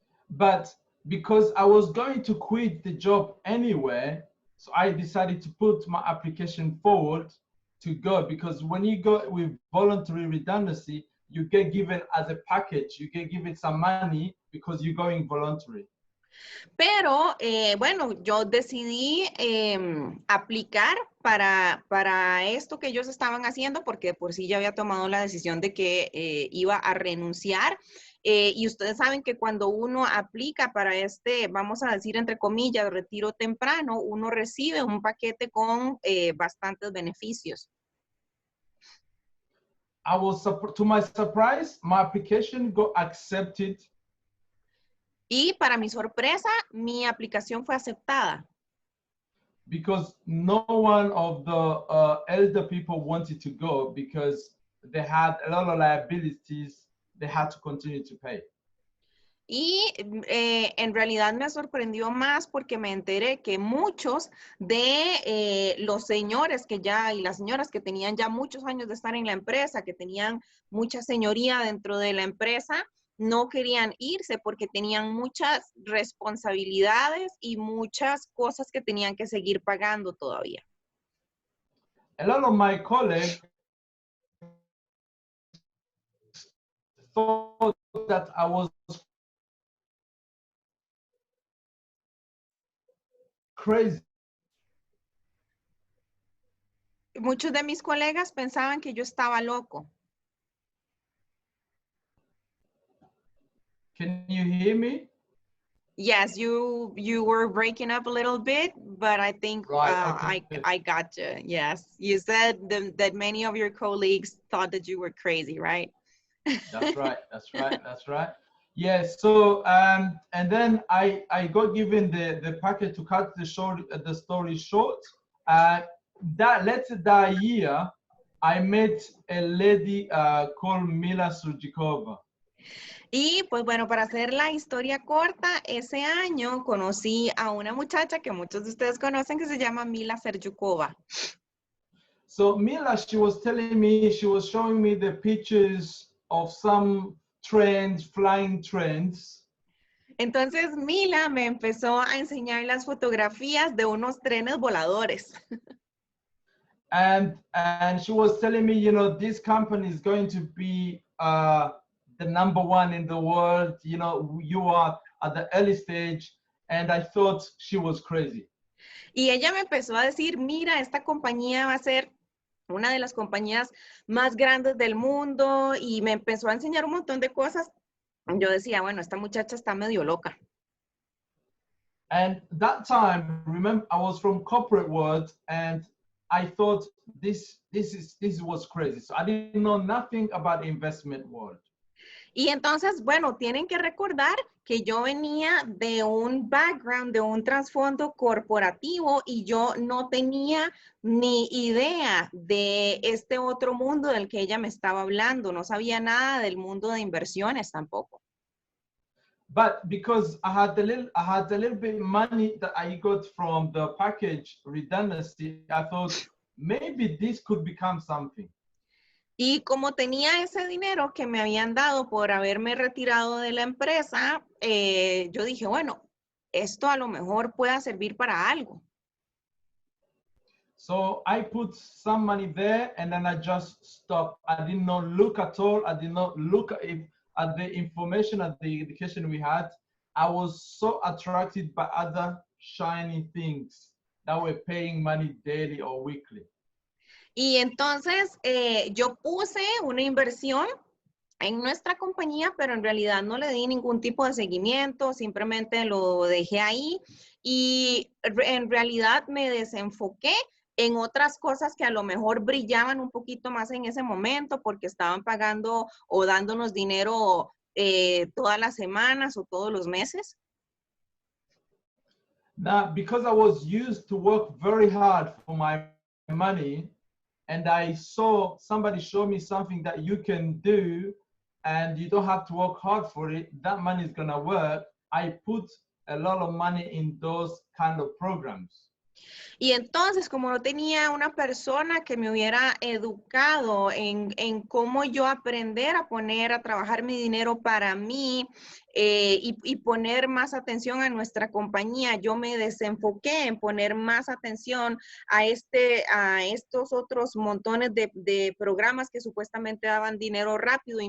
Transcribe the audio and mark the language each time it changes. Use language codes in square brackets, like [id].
[en] But because I was going to quit the job anyway, so I decided to put my application forward to go, because when you go with voluntary redundancy, you get given as a package, you get given some money because you're going voluntary. [es] Pero bueno, yo decidí aplicar para esto que ellos estaban haciendo porque por sí ya había tomado la decisión de que iba a renunciar. Y ustedes saben que cuando uno aplica para este, vamos a decir entre comillas, retiro temprano, uno recibe un paquete con bastantes beneficios. [en] To my surprise, my application got accepted. [es] Y para mi sorpresa, mi aplicación fue aceptada. [en] Because no one of the elder people wanted to go because they had a lot of liabilities they had to continue to pay. [es] Y en realidad me sorprendió más porque me enteré que muchos de los señores que ya y las señoras que tenían ya muchos años de estar en la empresa, que tenían mucha señoría dentro de la empresa, no querían irse porque tenían muchas responsabilidades y muchas cosas que tenían que seguir pagando todavía. [en] A lot of my colleagues thought that I was crazy. [es] Muchos de mis colegas pensaban que yo estaba loco. [en] Can you hear me? Yes, you were breaking up a little bit, but I think Right, okay. I got you. Yes, you said that many of your colleagues thought that you were crazy, right? That's right. That's right. That's right. Yes. Yeah, so and then I got given the packet to cut the story short. Later that year, I met a lady called Mila Surjikova. [es] Y pues bueno, para hacer la historia corta, ese año conocí a una muchacha que muchos de ustedes conocen que se llama Mila Serjukova. [en] So Mila, she was telling me, she was showing me the pictures of some trends, flying trends. [es] Entonces Mila me empezó a enseñar las fotografías de unos trenes voladores. [en] And she was telling me, you know, this company is going to be the #1 in the world. You know, you are at the early stage. And I thought she was crazy. [es] Y ella me empezó a decir, mira, esta compañía va a ser una de las compañías más grandes del mundo. Y me empezó a enseñar un montón de cosas. Yo decía, bueno, esta muchacha está medio loca. [en] And that time, remember, I was from corporate world, and I thought this was crazy. So I didn't know nothing about the investment world. [es] Y entonces, bueno, tienen que recordar que yo venía de un background, de un trasfondo corporativo y yo no tenía ni idea de este otro mundo del que ella me estaba hablando. No sabía nada del mundo de inversiones tampoco. [en] But because I had a little bit of money that I got from the package redundancy, I thought maybe this could become something. [es] Y como tenía ese dinero que me habían dado por haberme retirado de la empresa, yo dije, bueno, esto a lo mejor pueda servir para algo. [en] So I put some money there and then I just stopped. I did not look at all. I did not look at the information, at the education we had. I was so attracted by other shiny things that were paying money daily or weekly. [es] Y entonces yo puse una inversión en nuestra compañía, pero en realidad no le di ningún tipo de seguimiento, simplemente lo dejé ahí y en realidad me desenfoqué en otras cosas que a lo mejor brillaban un poquito más en ese momento porque estaban pagando o dándonos dinero todas las semanas o todos los meses. [en] Now, because I was used to work very hard for my money, and I saw somebody show me something that you can do and you don't have to work hard for it, that money is gonna work. I put a lot of money in those kind of programs. [es] Y entonces, como no tenía una persona que me hubiera educado en cómo yo aprender a poner a trabajar mi dinero para mí y poner más atención a nuestra compañía, yo me desenfoqué en poner más atención a estos otros montones de programas que supuestamente daban dinero rápido.